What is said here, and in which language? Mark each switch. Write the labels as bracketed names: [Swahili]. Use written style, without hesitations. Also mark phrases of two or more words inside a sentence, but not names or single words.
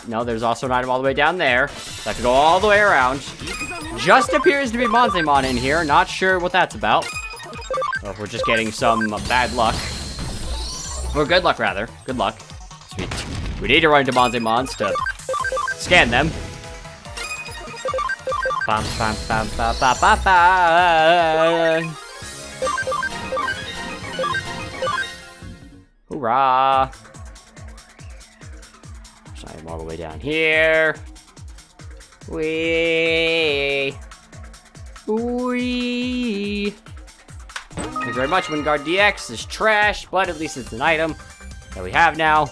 [English] No, there's also an item all the way down there. So I have to go all the way around. Just appears to be Manzemon in here. Not sure what that's about. Or if we're just getting some bad luck. Or good luck, rather. Good luck. Sweet. We need to run into Manzemons to scan them. Bam, bam, bam, bam, bam, bam, bam. Hoorah! So I'm all the way down here. Wee. Wee. Thank you very much. Wingard DX is trash, but at least it's an item that we have now.